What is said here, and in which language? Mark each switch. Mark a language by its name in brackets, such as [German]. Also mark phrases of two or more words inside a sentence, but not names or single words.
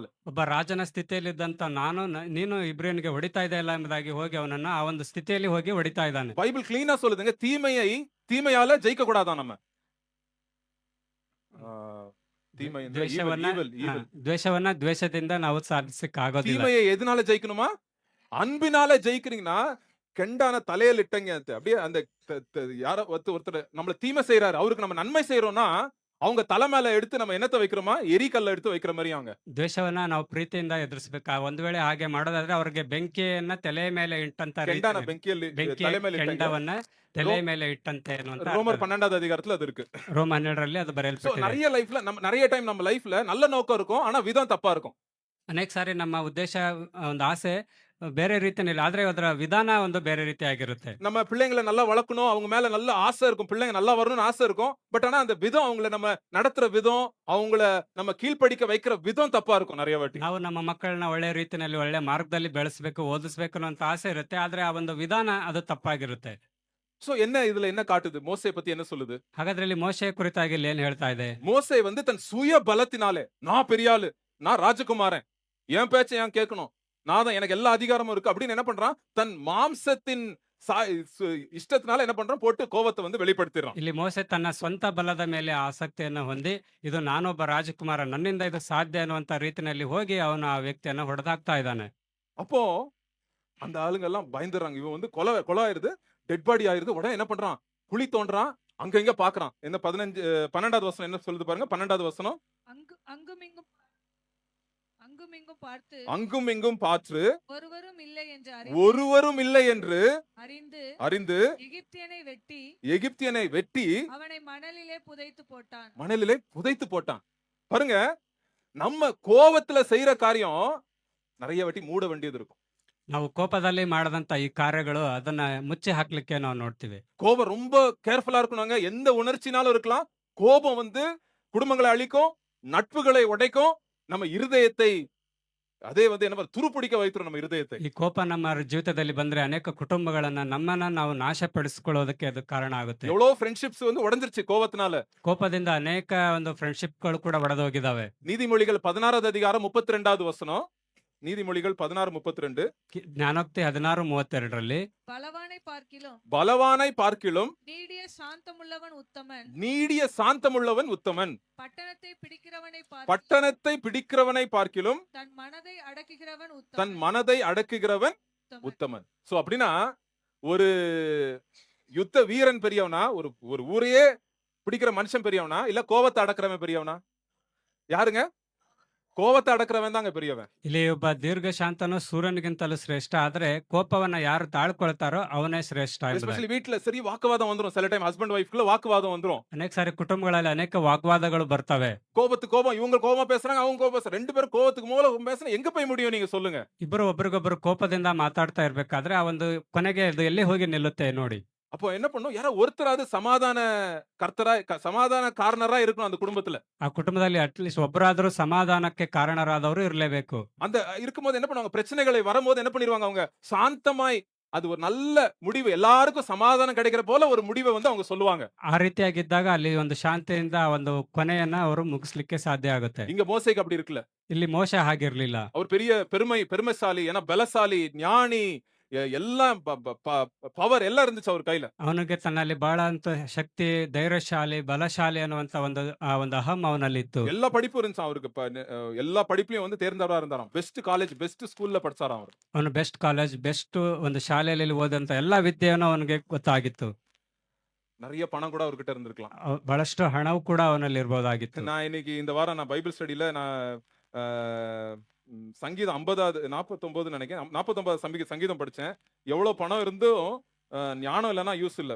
[Kannada] ಒಬ್ಬ ರಾಜನ ಸ್ಥಿತಿಯಲ್ಲಿದ್ದಂತ ನೀನು ಇಬ್ರಿಯನಿಗೆ ಹೊಡಿತಾ ಇದೆಯಲ್ಲ ಎಂಬುದಾಗಿ ಹೋಗಿ ಅವನನ್ನ ಆ ಒಂದು ಸ್ಥಿತಿಯಲ್ಲಿ ಹೋಗಿ ಹೊಡಿತಾ ಇದ್ದಾನೆ. [Tamil] பைபிள் கிளீனா சொல்லுதுங்க, தீமையை தீமையால ஜெயிக்க கூடாதான் நம்ம. [Kannada] தீமை ಅಂದ್ರೆ evil, ದ್ವೇಷವನ್ನ [English] evil, evil. [Kannada] ದ್ವೇಷವನ್ನ ದ್ವೇಷದಿಂದ ನಾವು ಸಾಧಿಸಕ್ಕೆ ಆಗೋದಿಲ್ಲ. [Tamil] தீமையை எதனால ஜெயிக்கணுமா, அன்பினால ஜெயிக்கிறீங்கன்னா கெண்டான தலையில இட்டங்க அப்படியே அந்த யார ஒருத்தர் நம்மள தீமை செய்யறாரு, அவருக்கு நம்ம நன்மை செய்யறோம்னா அவங்க தலை மேல எடுத்து நம்ம என்னத்தை வைக்கிறோமா, எரிக்கல்ல எடுத்து வைக்கிற மாதிரி அவங்க. [Kannada] ದ್ವೇಷವನ್ನ ನಾವು ಪ್ರೀತಿಯಿಂದ ಎದುರಿಸಬೇಕು. ಒಂದು ವೇಳೆ ಹಾಗೆ ಮಾಡೋದಾದ್ರೆ ಅವ್ರಿಗೆ ಬೆಂಕಿಯನ್ನ ತಲೆ ಮೇಲೆ ಇಟ್ಟಂತ [Tamil] கெண்டான [Kannada] ರೀತಿ, பெங்கிಯಲ್ಲಿ ಬೆಂಕಿ ತಲೆ ಮೇಲೆ ಇಟ್ಟಂಗೆ. ಕೆಂಡವನ್ನ ತಲೆ ಮೇಲೆ ಇಟ್ಟಂತೆ ಅನ್ನುವಂತ [Tamil] ரோமர் 12வது அதிகாரத்துல அது இருக்கு. [Kannada] ರೋಮ 12ರಲ್ಲಿ ಅದು சோ ಬರೆಯಲ್ಪಟ್ಟಿದೆ. [Tamil] நிறைய லைஃப்ல நம்ம நிறைய டைம் நம்ம லைஃப்ல நல்ல நோக்கம் இருக்கும், ஆனா விதம் தப்பா இருக்கும். [Kannada] ಅನೇಕ ಸಾರಿ ನಮ್ಮ ಉದ್ದೇಶ ಒಂದು ಆಸೆ ಬೇರೆ ರೀತಿಯಲ್ಲಿ, ಆದ್ರೆ ಅದರ ವಿಧಾನ ಒಂದು ಬೇರೆ ರೀತಿ ಆಗಿರುತ್ತೆ. [Tamil] நம்ம பிள்ளைங்களை நல்லா வளர்க்கணும், அவங்க மேல நல்ல ஆசை இருக்கும், பிள்ளைங்க நல்லா வரணும்னு ஆசை இருக்கும், பட் ஆனா அந்த விதம், அவங்கள நம்ம நடத்துற விதம், அவங்கள நம்ம கீழ்ப்படிக்க வைக்கிற விதம் தப்பா இருக்கும் நிறைய வாட்டி. [Kannada] ನಾವು ನಮ್ಮ ಮಕ್ಕಳನ್ನ ಒಳ್ಳೆ ರೀತಿಯಲ್ಲಿ ಒಳ್ಳೆ ಮಾರ್ಗದಲ್ಲಿ ಬೆಳೆಸಬೇಕು, ಓದಿಸ್ಬೇಕು ಅನ್ನೋಂತ ಆಸೆ ಇರುತ್ತೆ, ಆದ್ರೆ ಆ ಒಂದು ವಿಧಾನ ಅದು ತಪ್ಪಾಗಿರುತ್ತೆ. [Tamil] சோ என்ன இதுல என்ன காட்டுது, மோசே பத்தி என்ன சொல்லுது? [Kannada] ಹಾಗಾದ್ರೆ ಇಲ್ಲಿ ಮೋಶೆ ಕುರಿತಾಗಿ ಇಲ್ಲಿ ಏನ್ ಹೇಳ್ತಾ ಇದೆ? [Tamil] மோசே வந்து தன் சுய பலத்தினாலே, நான் பெரிய ஆளு, நான் ராஜகுமாரன், என் பேச்சை ஏன் கேட்கணும், நான் தான், எனக்கு எல்லா அதிகாரமும் இருக்கு அப்படின்னு என்ன பண்றான், தன் மாம்சத்தின் ಇಷ್ಟத்தினால என்ன பண்றான், போட்டு கோவத்தை வந்து வெளிப்படுத்திடுறான். [Kannada] ಇಲ್ಲಿ ಮೋಸೆ ತನ್ನ ಸ್ವಂತ ಬಲದ ಮೇಲೆ ಆಸಕ್ತಿಯನ್ನು ಹೊಂದಿ, ಇದು ನಾನೊಬ್ಬ ರಾಜಕುಮಾರ, ನನ್ನಿಂದ ಇದು ಸಾಧ್ಯ ಅನ್ನುವಂತ ರೀತಿಯಲ್ಲಿ ಹೋಗಿ ಅವನು ಆ ವ್ಯಕ್ತಿಯನ್ನ ಹೊಡೆದಾಕ್ತಾ ಇದ್ದಾನೆ. [Tamil] அப்போ அந்த ஆளுங்க எல்லாம் பயந்துறாங்க, இவன் வந்து கொலை ஆயிருது, டெட் பாடி ஆயிருது. உடனே என்ன பண்றான், குழி தோன்றான், அங்க இங்க பாக்குறான். என்ன 12வது வசனம் என்ன சொல்லுது பாருங்க, 12வது வசனம். அங்கும் இங்கும் பார்த்து ஒருவரும் இல்லை என்று அறிந்து எகிப்தியனை வெட்டி அவனை மணலிலே புதைத்து போட்டான். பாருங்க, நம்ம கோவத்துல செய்யற காரியம் நிறைய வாட்டி மூட வேண்டியது இருக்கும். [Kannada] ನಾವು ಕೋಪದಲ್ಲಿ ಮಾಡದಂತ ಈ ಕಾರ್ಯಗಳು ಅದನ್ನ ಮುಚ್ಚಿ ಹಾಕ್ಲಿಕ್ಕೆ ನಾವು ನೋಡ್ತೀವಿ. [Tamil] கோபம் ரொம்ப கேர்ஃபுல்லா இருக்கணுங்க. எந்த உணர்ச்சினாலும் இருக்கலாம். கோபம் வந்து குடும்பங்களை அழிக்கும், நட்புகளை உடைக்கும், நம்ம இருதயத்தை அதே வந்து என்ன துருப்பிடிக்க வைத்துரும் நம்ம இருதயத்தை. [Kannada] ಈ ಕೋಪ ನಮ್ಮ ಜೀವಿತದಲ್ಲಿ ಬಂದ್ರೆ ಅನೇಕ ಕುಟುಂಬಗಳನ್ನ, ನಮ್ಮನ್ನ ನಾವು ನಾಶಪಡಿಸಿಕೊಳ್ಳೋದಕ್ಕೆ ಅದು ಕಾರಣ ಆಗುತ್ತೆ. [Tamil] எவ்வளவு ஃப்ரெண்ட்ஷிப்ஸ் வந்து உடைஞ்சிருச்சு கோபத்தினால. [Kannada] ಕೋಪದಿಂದ ಅನೇಕ ಒಂದು ಫ್ರೆಂಡ್ಶಿಪ್ಗಳು ಕೂಡ ಒಡೆದೋಗಿದ್ದಾವೆ. [Tamil] நீதிமொழிகள் 16வது அதிகாரம் 32வது வசனம். நீதிமொழிகள் 16:32. [Kannada] ಜ್ಞಾನೋಕ್ತಿ 16:32ರಲ್ಲಿ [Tamil] பலவானை பார்க்கிலும் நீடிய சாந்தமுள்ளவன் உத்தமன், பட்டணத்தை பிடிக்கிறவனை பார்க்கிலும் தன் மனதை அடக்குகிறவன் உத்தமன். சோ அப்படின்னா ஒரு யுத்த வீரன் பெரியவனா, ஒரு ஊரையே பிடிக்கிற மனுஷன் பெரியவனா, இல்ல கோவத்தை அடக்குறவன் பெரியவனா? யாருங்க? ಕೋಪத்தை அடக்குறவன் தாங்க பெரியவன். [Kannada] ಇಲ್ಲಿ ಒಬ್ಬ ದೀರ್ಘ ಶಾಂತನು ಸೂರ್ಯನಿಗಿಂತಲೂ ಶ್ರೇಷ್ಠ, ಆದ್ರೆ ಕೋಪವನ್ನ ಯಾರು ತಾಳ್ಕೊಳ್ತಾರೋ ಅವನೇ ಶ್ರೇಷ್ಠ. [Tamil] ಎಸ್ಪೆಷಲಿ வீட்ல சரி வாக்குவாதம் வந்துரும், சில டைம் [English] husband wife-க்குள்ள [Tamil] வாக்குவாதம் வந்துரும். [Kannada] ಅನೇಕ ಸಾರಿ ಕುಟುಂಬಗಳಲ್ಲಿ ಅನೇಕ ವಾಗ್ವಾದಗಳು ಬರ್ತವೆ. [Tamil] கோபத்துக்கு கோபம், இவங்க கோபமா பேசுறாங்க, அவங்க கோபம் பேசுறாங்க, ரெண்டு பேரும் கோபத்துக்கு மூல பேசுனா எங்க போய் முடியும் நீங்க சொல்லுங்க? [Kannada] ಇಬ್ಬರು ಒಬ್ರಿಗೊಬ್ರು ಕೋಪದಿಂದ ಮಾತಾಡ್ತಾ ಇರ್ಬೇಕಾದ್ರೆ ಆ ಒಂದು ಕೊನೆಗೆ ಅದು ಎಲ್ಲಿ ಹೋಗಿ ನಿಲ್ಲುತ್ತೆ ನೋಡಿ. [Tamil] அப்போ என்ன பண்ணும், யாரோ ஒருத்தராவது சமாதான காரணரா இருக்கணும் அந்த குடும்பத்துல. [Kannada] ಆ ಕುಟುಂಬದಲ್ಲಿ [English] at least [Kannada] ಒಬ್ಬರಾದ್ರೂ ಸಮಾಧಾನಕ್ಕೆ ಕಾರಣರಾದವರು ಇರಲೇಬೇಕು. [Tamil] அந்த இருக்கும்போது என்ன பண்ணுவாங்க, பிரச்சனைகளை வரும்போது என்ன பண்ணிடுவாங்க, அவங்க சாந்தமாய் அது ஒரு நல்ல முடிவு, எல்லாருக்கும் சமாதானம் கிடைக்கிற போல ஒரு முடிவை வந்து அவங்க சொல்லுவாங்க. [Kannada] ಆ ರೀತಿಯಾಗಿದ್ದಾಗ ಅಲ್ಲಿ ಒಂದು ಶಾಂತಿಯಿಂದ ಒಂದು ಕೊನೆಯನ್ನ ಅವರು ಮುಗಿಸ್ಲಿಕ್ಕೆ ಸಾಧ್ಯ ಆಗುತ್ತೆ. [Tamil] இங்க மோசேக்கு அப்படி இருக்குல்ல. [Kannada] ಇಲ್ಲಿ ಮೋಶ ಹಾಗಿರ್ಲಿಲ್ಲ. [Tamil] அவர் பெரிய பெருமைசாலி, ஏன்னா பலசாலி, ஞானி, எல்லா பவர் எல்லாம் இருந்துச்சு அவர் கையில. [Kannada] ಅವನಿಗೆ ತನ್ನಲ್ಲಿ ಬಹಳ ಅಂತ ಶಕ್ತಿ, ಧೈರ್ಯಶಾಲಿ, ಬಲಶಾಲಿ ಅನ್ನುವಂತ ಒಂದು ಅಹಂ ಅವನಲ್ಲಿತ್ತು. [Tamil] எல்லா படிப்பும் இருந்துச்சு அவருக்கு. எல்லா படிப்புலயும் வந்து தேர்ந்தவரா இருந்தாராம். [English] best college, best school-ல [Tamil] படிச்சாராம் அவர். [Kannada] ಅವನು [English] best college, [Kannada] ಬೆಸ್ಟ್ ಒಂದು ಶಾಲೆಯಲ್ಲಿ ಓದಂತ ಎಲ್ಲಾ ವಿದ್ಯೆಯನ್ನು ಅವನಿಗೆ ಗೊತ್ತಾಗಿತ್ತು. [Tamil] நிறைய பணம் கூட அவர்கிட்ட இருந்திருக்கலாம். [Kannada] ಬಹಳಷ್ಟು ಹಣವು ಕೂಡ ಅವನಲ್ಲಿ ಇರಬಹುದಾಗಿತ್ತು. [Tamil] நான் இன்னைக்கு இந்த வாரம் நான் [English] Bible study-இல [Tamil] நான் சங்கீதம் 50வது 49 நினைக்கிறேன் 49வது சங்கீதம் படிச்சேன். எவ்வளவு பணம் இருந்தும் ஞானம் இல்லைன்னா யூஸ் இல்ல.